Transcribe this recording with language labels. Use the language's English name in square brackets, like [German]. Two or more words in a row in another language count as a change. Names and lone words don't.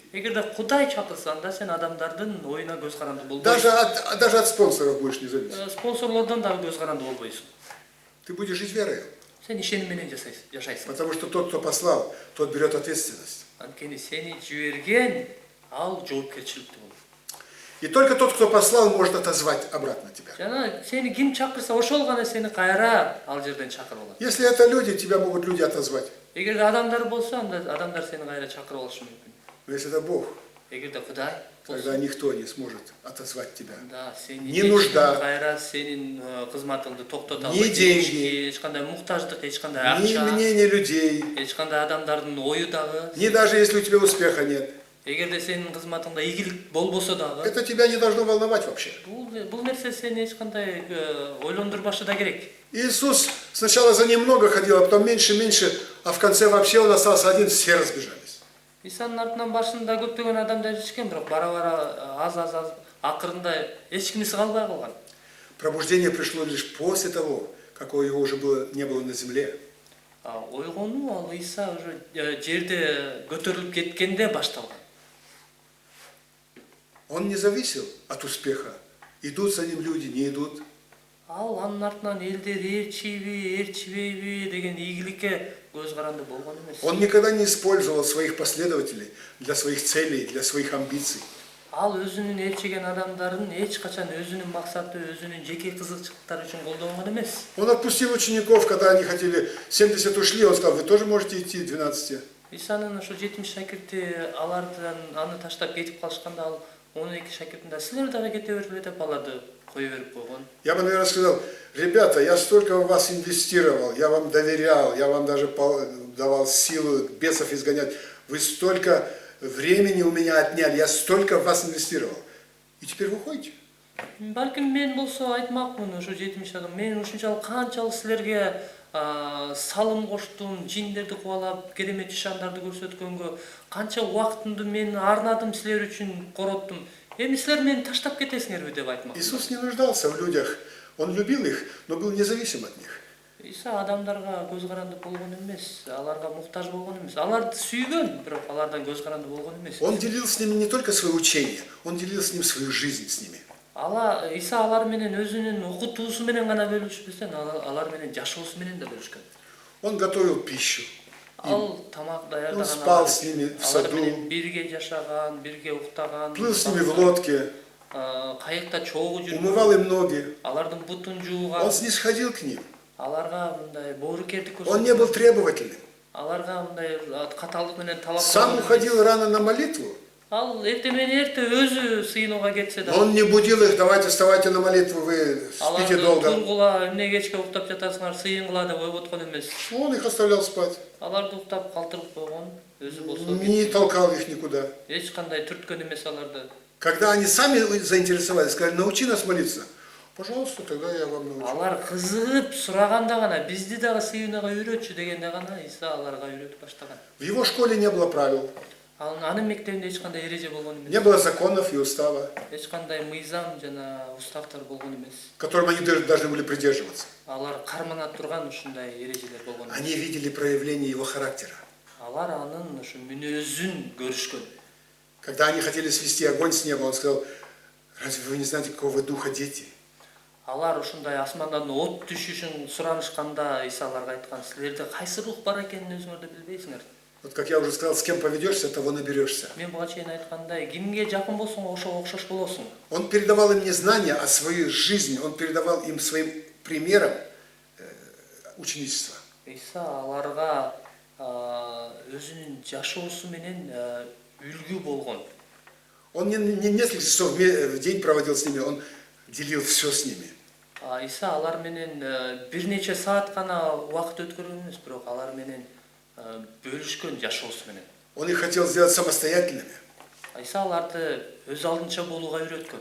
[Kyrgyz] Эгерде Кудай чакырса, анда сен адамдардын оюна көз каранды болбойсуң. [Russian] Даже от спонсоров будешь независим. [Kyrgyz] Спонсорлордон дагы көз каранды болбойсуң. [Russian] Ты будешь жить верой. [Kyrgyz] Сен ишеним менен жашайсың. [Russian] Потому что тот, кто послал, тот берет ответственность. [Kyrgyz] Анткени сени жиберген, ал жоопкерчиликти болот. [Russian] И только тот, кто послал, может отозвать обратно тебя. [Kyrgyz] Жана сени ким чакырса, ошол гана сени кайра ал жерден чакырып алат. [Russian] Если это люди, тебя могут люди отозвать. [Kyrgyz] Эгерде адамдар болсо, анда адамдар сени кайра чакырып алышы мүмкүн. [Russian] Но если это Бог, [Kyrgyz] Эгерде Кудай болсо, [Russian] тогда никто не сможет отозвать тебя. [Kyrgyz] да, сени [Russian] Не нужда. [Kyrgyz] кайра сенин кызматыңды токтото [Russian] Не [Kyrgyz] албайт. [Russian] деньги. [Kyrgyz] Эч кандай муктаждык, эч кандай [Russian] Ни [Kyrgyz] акча, [Russian] мнение людей, [Kyrgyz] эч кандай адамдардын ою дагы. [Russian] ни даже если у тебя успеха нет. [Kyrgyz] Эгерде сенин кызматыңда ийгилик болбосо дагы, [Russian] Это тебя не должно волновать вообще. [Kyrgyz] бул нерсе сени эч кандай ойлондурбашы да керек. [Russian] Иисус сначала за ним много ходил, а потом меньше, а в конце вообще он остался один, все разбежались. [Kyrgyz] Исанын артынан башында көптөгөн адамдар ишкен, бирок бара-бара аз акырында эч кимиси калбай калган. [Russian] Пробуждение пришло лишь после того, какого его уже не было на земле. [Kyrgyz] Ойгонуу ал Иса уже жерде көтөрүлүп кеткенде башталган. [Russian] Он не зависел от успеха. Идут за ним люди, не идут. [Kyrgyz] Ал анын артынан элдер ээрчибейби деген ийгиликке көз каранды болгон эмес. [Russian] Он никогда не использовал своих последователей для своих целей, для своих амбиций. [Kyrgyz] Ал өзүнүн ээрчиген адамдарын эч качан өзүнүн максаты, өзүнүн жеке кызыкчылыктары үчүн колдонгон эмес. [Russian] Он отпустил учеников, когда они хотели, 70 ушли, он сказал, вы тоже можете идти, 12. [Kyrgyz] Исанын ошо 70 шакирти алардан аны таштап кетип калышканда ал 12 шакиртин силер дагы кете бергиле деп аларды кое берип койгон. [Russian] Я бы, наверное, сказал, ребята, я столько в вас инвестировал, я вам доверял, я вам даже давал силу бесов изгонять. Вы столько времени у меня отняли, я столько в вас инвестировал. И теперь вы уходите. [Kyrgyz] Балким мен болсо айтмакмын, ошо 70 адам, мен ушунчалык канчалык силерге салым коштум, жиндерди кубалап, керемет ишандарды көрсөткөнгө, канча убактымды мен арнадым силер үчүн, короттум. Эми силер мени таштап кетесиңерби деп айтмак. [Russian] Иисус не нуждался в людях, он любил их, но был независим от них. [Kyrgyz] Иса адамдарга көз каранды болгон эмес, аларга муктаж болгон эмес. Аларды сүйгөн, бирок алардан көз каранды болгон эмес. [Russian] Он делил с ними не только свое учение, он делил с ним свою жизнь с ними. [Kyrgyz] Иса алар менен өзүнүн окутуусу менен гана бөлүшпөстөн, алар менен жашоосу менен да бөлүшкөн. [Russian] Он готовил пищу. [Kyrgyz] Ал тамак даярдаган. [Russian] Он спал с ними в саду. [Kyrgyz] Алар менен бирге жашаган, бирге уктаган. [Russian] Плыл с ними в лодке. [Kyrgyz] Кайыкта чогуу жүргөн. [Russian] Умывал им ноги. [Kyrgyz] Алардын бутун жууган. [Russian] Он снисходил к ним. [Kyrgyz] Аларга мындай боорукердик көрсөткөн. [Russian] Он не был требовательным. [Kyrgyz] Аларга мындай катаалык менен талап. [Russian] Сам уходил рано на молитву. [Kyrgyz] Ал эртең менен эрте өзү сыйынууга кетсе да. [Russian] Он не будил их, давайте вставайте на молитву, вы спите [Kyrgyz] Аларды [Russian] долго. [Kyrgyz] тургула, эмне кечке уктап жатасыңар, сыйынгыла деп ойготкон эмес. [Russian] Он их оставлял спать. [Kyrgyz] Аларды уктап калтырып койгон, өзү болсо [Russian] Не толкал их никуда. [Kyrgyz] эч кандай түрткөн эмес аларды. [Russian] Когда они сами заинтересовались, сказали, научи нас молиться. Пожалуйста, тогда я вам научу. [Kyrgyz] Алар кызыгып сураганда гана, бизди дагы сыйынууга үйрөтчү дегенде гана Иса аларга үйрөтүп баштаган. [Russian] В его школе не было правил, [Kyrgyz] Анын мектебинде эч кандай эреже болгон [Russian] не [Kyrgyz] эмес. [Russian] было законов и устава, [Kyrgyz] Эч кандай мыйзам жана уставтар болгон эмес. [Russian] которым они должны были придерживаться. [Kyrgyz] Алар кармана турган ушундай эрежелер болгон эмес. [Russian] Они видели проявление его характера. [Kyrgyz] Алар анын ушу мүнөзүн көрүшкөн. [Russian] Когда они хотели свести огонь с неба, он сказал, разве вы не знаете, какого вы духа дети? [Kyrgyz] Алар ушундай асмандан от түшүшүн суранышканда Иса аларга айткан, силерде кайсы рух бар экенин өзүңөр да билбейсиңер. [Russian] Вот как я уже сказал, с кем поведешься, того наберешься. [Kyrgyz] Мен буга чейин айткандай, кимге жакын болсоң ошого окшош болосуң. [Russian] Он передавал им не знания, а свою жизнь. Он передавал им своим примером ученичества. [Kyrgyz] Иса аларга өзүнүн жашоосу менен үлгү болгон. [Russian] Он не несколько часов в день проводил с ними, он делил все с ними. [Kyrgyz] Иса алар менен бир нече саат гана убакыт өткөргөн эмес, бирок алар менен бөлүшкөн жашоосу менен. [Russian] Он их хотел сделать самостоятельными. [Kyrgyz] Иса аларды өз алдынча болууга үйрөткөн.